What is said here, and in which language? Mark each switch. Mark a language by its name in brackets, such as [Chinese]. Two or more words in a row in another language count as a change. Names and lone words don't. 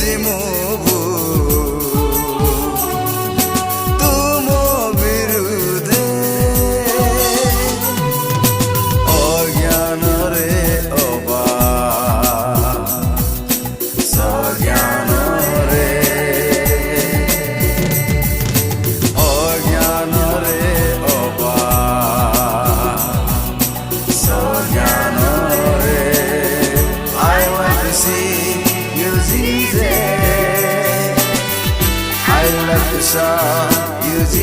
[Odia] ମୁଭୁ ତୁମ ବିରୁଦ୍ଧେ ଅଜ୍ଞାନ ରେ ଅବା ସଜ୍ଞାନ ରେ ଅଜ୍ଞାନ ରେ ଅବା ସଜ୍ଞାନ ରେ [English] I want to see you Jesus I love to show you